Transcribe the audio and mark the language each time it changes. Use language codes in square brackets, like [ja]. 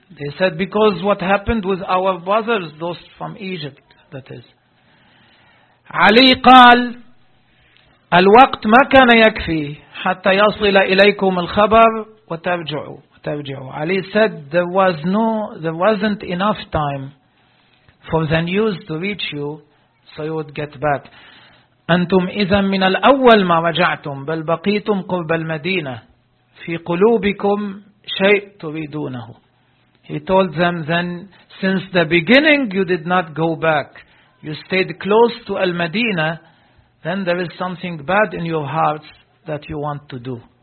[en] They said because what happened with our brothers, those from Egypt, that is. [ar] علي قال الوقت ما كان يكفي حتى يصل إليكم الخبر وترجعوا. [en] علي said there wasn't enough time for the news to reach you, so you would get back. [ar] أنتم إذا من الأول ما رجعتم بل بقيتم قرب المدينة في قلوبكم شيء تريدونه. [en] He told them then, since the beginning you did not go back, you stayed close to Al-Madinah, then there is something bad in your hearts that you want to do.